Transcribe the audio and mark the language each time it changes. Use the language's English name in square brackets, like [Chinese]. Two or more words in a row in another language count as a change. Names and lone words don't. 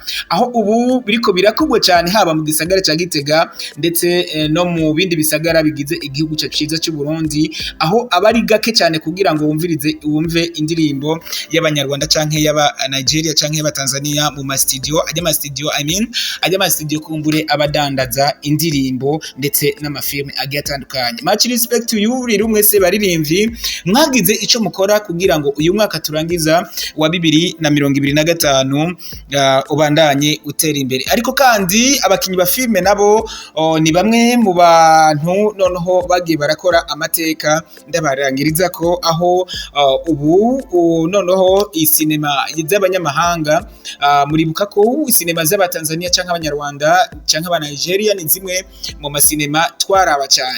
[Rundi] aho ubu biriko birakugwa cyane haba mu gisagara ca Gitega ndetse no mu bindi bisagara bigize igihugu ciza cy'u Burundi, aho abari gake cyane kugira ngo wumve indirimbo y'abanyarwanda canke y'aba Nigeria canke y'aba Tanzania mu studio, ajya studio kumbure abadandaza indirimbo ndetse n'amafilme agiye atandukanye. [English] Much respect to you [Rundi] rero mwese baririmbyi, mwagize ico mukora kugira ngo uyu mwaka turangiza wa 2025 ubandanye utera imbere. Ariko kandi abakinyi ba filme nabo ni bamwe mu bantu noneho bagiye barakora amateka, ndabarangiriza ko aho ubu noneho isinema y'abanyamahanga, muribuka ko isinema z'aba Tanzania canke abanyarwanda canke aba Nigeria ni zimwe mu masinema twaraba cyane.